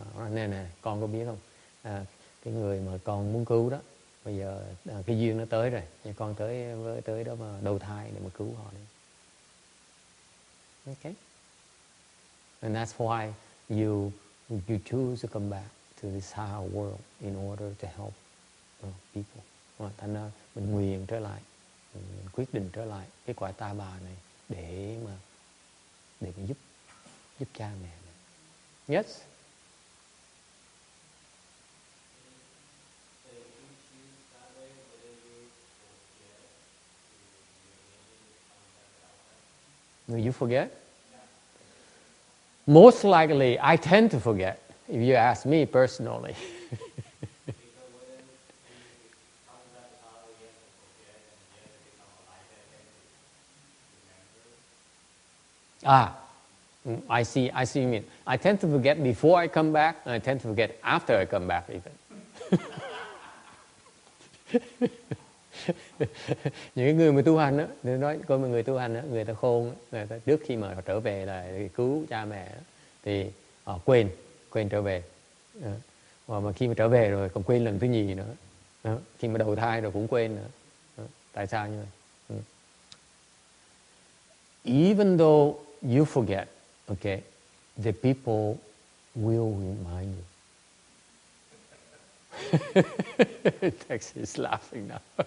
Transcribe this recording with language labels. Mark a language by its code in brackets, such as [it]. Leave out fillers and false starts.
[vi] Nè, con có biết không? Cái người mà con muốn cứu đó, bây giờ cái duyên nó tới rồi, con tới đó mà đầu thai để mà cứu họ đi. [en] Okay. And that's why you choose to come back to this higher world in order to help people. [vi] Thành ra mình nguyện trở lại, mình quyết định trở lại cái cõi ta bà này để mà giúp cha mẹ mình. [en] Yes. Will you forget? Most likely, I tend to forget, if you ask me personally. I see you mean. I tend to forget before I come back, and I tend to forget after I come back even. [vi] Những người mà tu hành á, tôi nói coi mọi người tu hành á, người ta khôn, người ta trước khi mà họ trở về là cứu cha mẹ thì họ quên trở về. Mà khi mà trở về rồi còn quên lần thứ nhì nữa. Khi mà đầu thai rồi cũng quên nữa. Tại sao như vậy? [en] Even though you forget, okay, the people will remind you. Tex is laughing now.